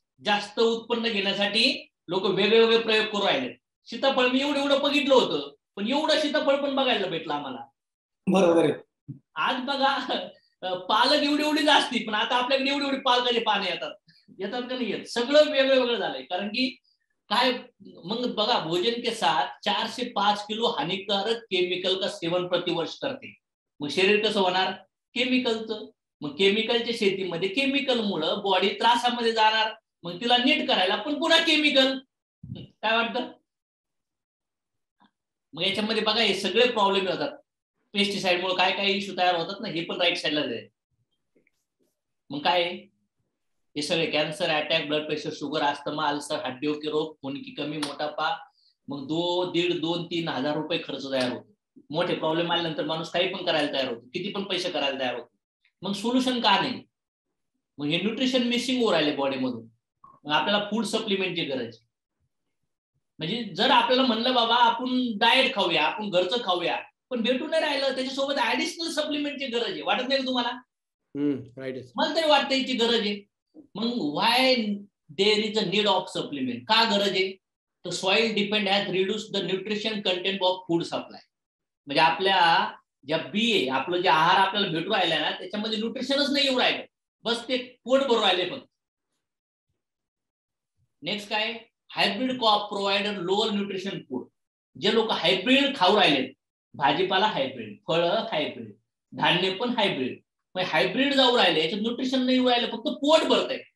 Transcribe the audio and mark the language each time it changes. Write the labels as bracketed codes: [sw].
[mr] जास्त उत्पन्न घेण्यासाठी लोक वेगळे वेगळे प्रयोग करू राहिले. सीताफळ मी एवढं बघितलं होतं, पण एवढं सीताफळ पण बघायला भेटलं आम्हाला. बरोबर आहे. आज बघा पालक एवढी जास्ती, पण आता आपल्याकडे एवढी पालकाचे पाने येतात का नाही येत? सगळं वेगळं झालंय. कारण की काय, मग बघा [hi] भोजन के साथ 4 से 5 किलो हानिकारक केमिकल का सेवन प्रतिवर्ष करते. [mr] मग शरीर कसं होणार? केमिकलचं. मग केमिकलच्या शेतीमध्ये केमिकलमुळे बॉडी त्रासामध्ये जाणार, मग तिला नीट करायला पण पुन्हा केमिकल. काय वाटतं? मग याच्यामध्ये बघा हे सगळे प्रॉब्लेम होतात. पेस्टिसाइड मुळे काय काय इश्यू तयार होतात ना, हे पण राईट साईडला जाईल. मग काय हे सगळे cancer, attack, blood pressure, sugar, asthma, ulcer, [hi] हड्डियों के रोग, खून की कमी, मोटापा. [mr] मग 2,500-2,000-3,000 हजार रुपये खर्च तयार होतो. मोठे प्रॉब्लेम आल्यानंतर माणूस काही पण करायला तयार होतो, किती पण पैसे करायला तयार होतो. मग सोल्युशन का नाही? मग हे न्यूट्रिशन मिसिंग होऊ राहिले बॉडीमधून. मग आपल्याला फूड सप्लिमेंटची गरज. म्हणजे जर आपल्याला म्हणलं बाबा आपण डाएट खाऊया, आपण घरचं खाऊया, पण भेटून नाही राहिलं, त्याच्यासोबत ऍडिशनल सप्लिमेंटची गरज आहे. वाटत नाही तुम्हाला? मला तरी वाटतं याची गरज आहे. [en] मग why there is a need of supplement? [mr] का गरज आहे? [en] तर soil depend has reduce the nutrition content of food supply. [mr] म्हणजे आपल्या ज्या बी आहे, आपलं जे आहार आपल्याला भेटू राहिला ना, त्याच्यामध्ये न्यूट्रिशनच नाही येऊ राहिलं, बस ते पोट भरू राहिले फक्त. [en] Next काय? Hybrid crop provider lower nutrition food. [mr] जे लोक हायब्रिड खाऊ राहिले, भाजीपाला हायब्रिड, फळं हायब्रिड, धान्य पण हायब्रिड, मग हायब्रिड जाऊ राहिले, याच्यात न्यूट्रिशन नाही येऊ राहिलं, फक्त पोट भरतंय.